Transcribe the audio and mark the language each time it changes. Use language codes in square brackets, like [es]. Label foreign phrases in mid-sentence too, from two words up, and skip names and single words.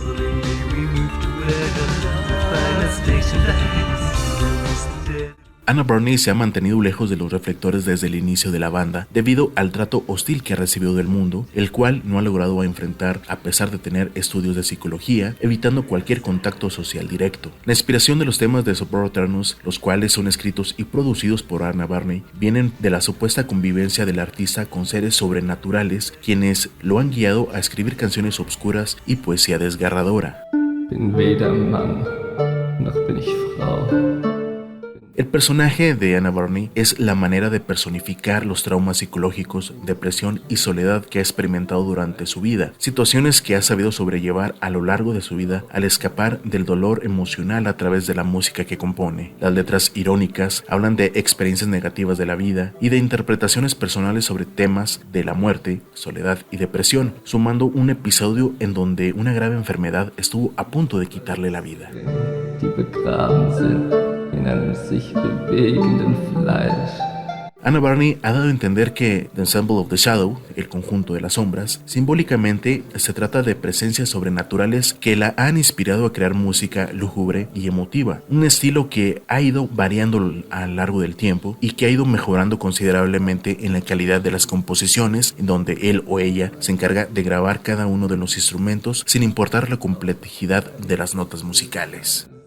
[es] Anna Barney se ha mantenido lejos de los reflectores desde el inicio de la banda debido al trato hostil que ha recibido del mundo, el cual no ha logrado enfrentar a pesar de tener estudios de psicología, evitando cualquier contacto social directo. La inspiración de los temas de Sopor Aeternus, los cuales son escritos y producidos por Anna Barney, vienen de la supuesta convivencia del artista con seres sobrenaturales, quienes lo han guiado a escribir canciones obscuras y poesía desgarradora. [de] Bin weder Mann, noch bin ich Frau. [es] El personaje de Anna Barney es la manera de personificar los traumas psicológicos, depresión y soledad que ha experimentado durante su vida, situaciones que ha sabido sobrellevar a lo largo de su vida al escapar del dolor emocional a través de la música que compone. Las letras irónicas hablan de experiencias negativas de la vida y de interpretaciones personales sobre temas de la muerte, soledad y depresión, sumando un episodio en donde una grave enfermedad estuvo a punto de quitarle la vida. [de] In einem sich bewegenden Fleisch. [es] Anna Barney ha dado a entender que The Ensemble of the Shadow, el conjunto de las sombras, simbólicamente se trata de presencias sobrenaturales que la han inspirado a crear música lúgubre y emotiva, un estilo que ha ido variando a lo largo del tiempo y que ha ido mejorando considerablemente en la calidad de las composiciones, en donde él o ella se encarga de grabar cada uno de los instrumentos sin importar la complejidad de las notas musicales.